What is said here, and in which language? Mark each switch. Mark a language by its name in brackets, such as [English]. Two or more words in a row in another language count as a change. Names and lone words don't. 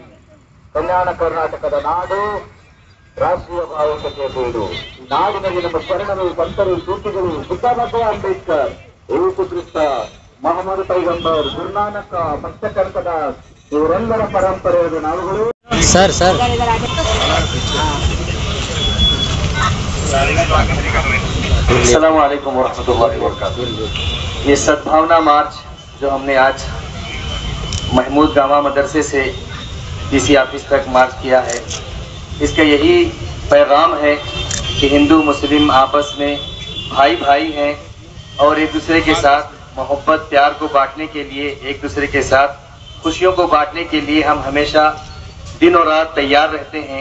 [Kannada] ಕಲ್ಯಾಣ ಕರ್ನಾಟಕದ ನಾಡು ರಾಷ್ಟ್ರೀಯ ಭಾವೈಕ್ಯತೆಯ ಬೀಡು. ಈ ನಾಡಿನಲ್ಲಿ ನಮ್ಮ ಶರಣರು, ಸಂತರು, ಸೂಫಿಗಳು, ಬುದ್ಧ ಬಸವ, ಅಂಬೇಡ್ಕರ್, ಯೇಸು ಕ್ರಿಸ್ತ, ಮೊಹಮ್ಮದ್ ಪೈಗಂಬರ್, ಗುರುನಾನಕ್, ಭಕ್ತ ಕನಕದ ಇವರೆಲ್ಲರ ಪರಂಪರೆಯ ನಾವುಗಳು. [Hindi] सर [Arabic] السلام عليكم ورحمة الله وبركاته. [Hindi] ये सद्भावना मार्च जो हमने आज महमूद गामा मदरसे से [English] DC office [Hindi] तक मार्च किया है, इसका यही पैगाम है कि हिंदू मुस्लिम आपस में भाई भाई हैं और एक दूसरे के साथ मोहब्बत प्यार को बांटने के लिए, एक दूसरे के साथ खुशियों को बांटने के लिए हम हमेशा दिन और रात तैयार रहते हैं।